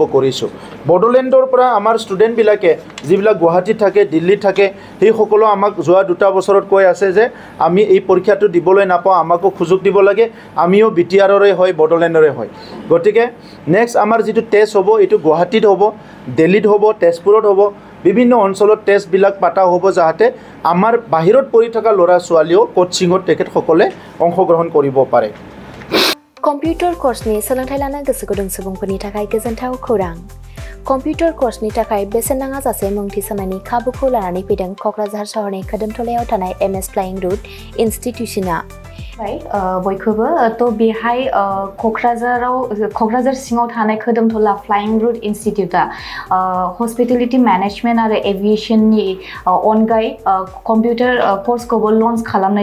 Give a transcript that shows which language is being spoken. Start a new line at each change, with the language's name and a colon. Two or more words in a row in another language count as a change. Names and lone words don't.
Assamese: কৰিছোঁ বডোলেণ্ডৰ পৰা আমাৰ ষ্টুডেণ্টবিলাকে যিবিলাক গুৱাহাটীত থাকে দিল্লীত থাকে সেই সকলো আমাক যোৱা 2 বছৰত কৈ আছে যে আমি এই পৰীক্ষাটো দিবলৈ নাপাওঁ আমাকো সুযোগ দিব লাগে আমিও বিটিআৰৰে হয় বডোলেণ্ডৰে হয় গতিকে নেক্সট আমাৰ যিটো টেষ্ট হ'ব এইটো গুৱাহাটীত হ'ব দিল্লীত হ'ব তেজপুৰত হ'ব বিভিন্ন অঞ্চলত টেষ্টবিলাক পাতা হ'ব যাতে আমাৰ বাহিৰত পঢ়ি থকা ল'ৰা ছোৱালীও কোচিঙত তেখেতসকলে অংশগ্ৰহণ কৰিব পাৰে
Bodo: কম্পিউটাৰ কোৰ্সनि सोलोंथाय लानो गोसो गुदुं सुबुंफोरनि थाखाय गोजोनथाव खौरां कम्पिउटार कोर्सनि थाखाय बेसेन नाङा जासे मुं थिसननायनि खाबुखौ लानानै फैदों क'क्राझार सहरनि खोदोमथलायाव थानाय एमएस फ्लाइंग रुट इनस्टिट्यूशना बयखौबो तो बेहाय क'क्राझार सिङाव थानाय खोदोमथला फ्लाइंग रुट इनस्टिट्यूटा
English: hospitality management
Bodo: आरो एविएशननि अनगायै कम्पिउटार कोर्सखौबो लन्च खालामनाय